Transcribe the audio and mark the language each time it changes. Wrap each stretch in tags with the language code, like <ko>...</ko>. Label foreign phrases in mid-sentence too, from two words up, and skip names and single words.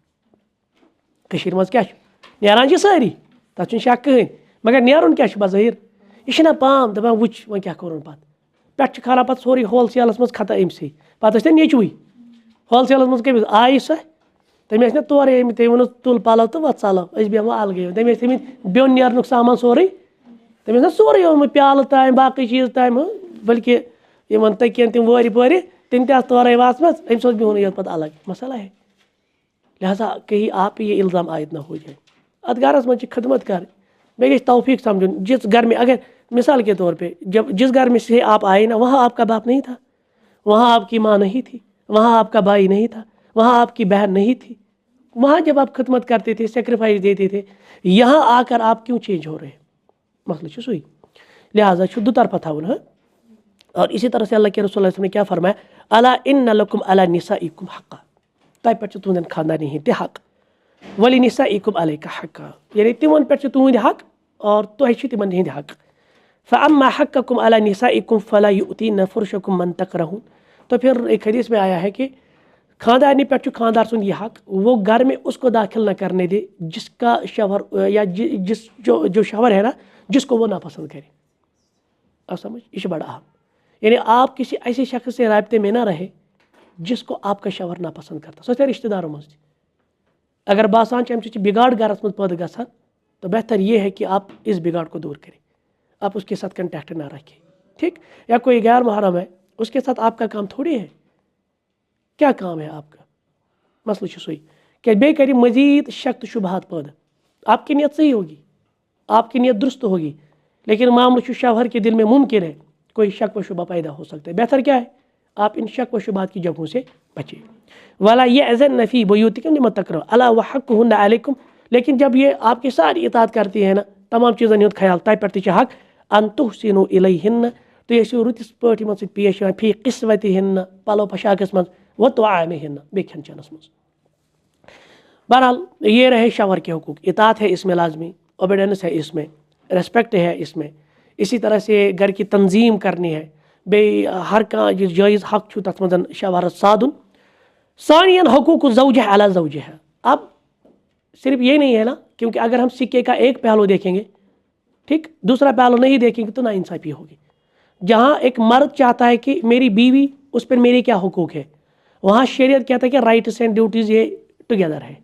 <ks>کٔشیٖرِ منٛز کیاہ چھُ نیران چھِ سٲری تتھ چھُنہٕ شک کٕہٕنۍ مگر نیرُن کیاہ چھُ بظٲہر یہ چھُنہ پام دپان وٕچھ وۄنۍ کیاہ کوٚرُن پتہٕ پٮ۪ٹھٕ چھُ کھالان پتہٕ سورُے ہول سیلس منٛز کھتا أمسٕے پتہٕ ٲسۍ تَتھ نیچوٕے ہول سیلس منٛز کٔمِس آیہِ سۄ تٔمۍ ٲسۍ نہ تورے أمۍ تٔمۍ ووٚنُس تُل پلو تہٕ وۄنۍ ژَلو أسۍ بیٚہمو الگٕے تٔمۍ ٲسۍ تھٲمٕتۍ بیوٚن نیرنُک سامان سورُے تٔمۍ ٲسۍ نہ سورُے اوٚنمُت پیالہٕ تام باقٕے چیٖز تام بلکہِ یِمن تٔکین تِم وورِ پورِ تِم تہِ آسہٕ تورے واژمژ أمِس اوس بِہُنٕے یوت پتہٕ</ks> <ur>الگ مسئلہ ہے لہٰذا کہیں آپ پہ یہ الزام عائد نہ ہو جائے</ur> <ks>اتھ گھرس منٛز چھِ خدمت کرٕنۍ بیٚیہِ گژھِ توفیق سمجھُن</ks> <ur>جس گھر میں اگر مثال کے طور پہ جب جس گھر میں سے آپ آئے نا وہاں آپ کا باپ نہیں تھا وہاں آپ کی ماں نہیں تھی وہاں آپ کا بھائی نہیں تھا وہاں آپ کی بہن نہیں تھی وہاں جب آپ خدمت کرتے تھے سیکریفائس دیتے تھے یہاں آ کر آپ کیوں چینج ہو رہے ہیں</ur> <ks>مسئلہ چھُ سُے لہٰذا چھُ دُطرفہ تھاوُن</ks> <ur>ہاں اور اسی طرح سے اللہ کے رسول اللہ نے کیا فرمایا</ur> <ar>الا ان لکم علی نسائکم حقا</ar> <ks>تۄہہِ پٮ۪ٹھ چھُ تُہنٛدٮ۪ن خاندارنہِ ہٕنٛدۍ تہِ حق</ks> <ar>ولنسائکم علیکا</ar> <ur>حقا</ur> <ks>یعنی تِمن پٮ۪ٹھ چھُ تُہنٛدۍ حق اور تۄہہِ چھِ تِمن ہٕنٛدۍ حق</ks> <ar>فاما حقکم علی نسائکم فلا یؤتین فرشکم من تکرہون</ar> <ur>تو پھر ایک حدیث میں آیا ہے کہ</ur> <ks>خاندارنی پٮ۪ٹھ چھُ خاندار سُنٛد یہ حق</ks> <ur>وہ گھر میں اس کو داخل نہ کرنے دے جس کا شوہر یا جس جو شوہر ہے نا جس کو وہ ناپسند کرے آپ سمجھ یہ بڑا اہم یعنی آپ کسی ایسے شخص سے رابطے میں نہ رہے جس کو آپ کا شوہر ناپسند کرتا</ur> <ks>سو رشتہ داروں مز اگر باسان امہ سۭتۍ بگاڑ گھرس مز پٲدٕ گژھان</ks> <ur>تو بہتر یہ ہے کہ آپ اس بگاڑ کو دور کریں, آپ اس کے ساتھ کنٹیکٹ نہ رکھیں, ٹھیک. یا کوئی غیر محرم ہے, اس کے ساتھ آپ کا کام تھوڑی ہے, کیا کام ہے آپ کا,</ur> <ks>مسئلہ سوئی کہ بے کری مزید شک تو شبہات پٲدٕ.</ks> <ur>آپ کی نیت صحیح ہوگی, آپ کی نیت درست ہوگی, لیکن معاملہ شوہر کے دل میں ممکن ہے کوئی شک و شبہ پیدا ہو سکتا ہے. بہتر کیا ہے آپ ان شک و شبہات کی جگہوں سے بچیں.</ur> <ar>وَلَا يَأْذَنَّ فِي بُيُوتِكُمْ لِمَن تَكْرَهُونَ أَلَا وَحَقُّهُنَّ عَلَيْكُمْ.</ar> <ur>لیکن جب یہ آپ کی ساری اطاعت کرتی ہے نا,</ur> <ks>تمام چیزن ہند خیال تہ پہ حق</ks> <ar>ان تحسنوا الیہن,</ar> <ks>تو یہ رتس پٲٹھۍ یِمن سۭتۍ پیش یِوان</ks> <ar>فی قسوتہن,</ar> <ks>پلو پشاکس مز,</ks> <ar>و طعامہن,</ar> <ks>بیٚیہِ کھٮ۪ن چٮ۪نس مز.</ks> <ur>بہرحال یہ رہے شوہر کے حقوق. اطاعت ہے اس میں لازمی, اوبیڈینس ہے اس میں, ریسپیکٹ ہے اس میں, اسی طرح سے گھر کی تنظیم کرنی ہے,</ur> <ks>بیٚیہِ ہر کانٛہہ یُس جٲیز حق چھُ تتھ منٛز شوہرس سادُن.</ks> <ar>ثانین حقوق الزوجہ علی زوجہا.</ar> <ur>اب صرف یہ نہیں ہے نا, کیونکہ اگر ہم سکے کا ایک پہلو دیکھیں گے, ٹھیک, دوسرا پہلو نہیں دیکھیں گے تو ناانصافی ہوگی. جہاں ایک مرد چاہتا ہے کہ میری بیوی, اس پر میرے کیا حقوق ہے, وہاں شریعت کہتا ہے کہ</ur> <en>rights and duties</en> <ur>یہ ٹوگیدر ہے.</ur>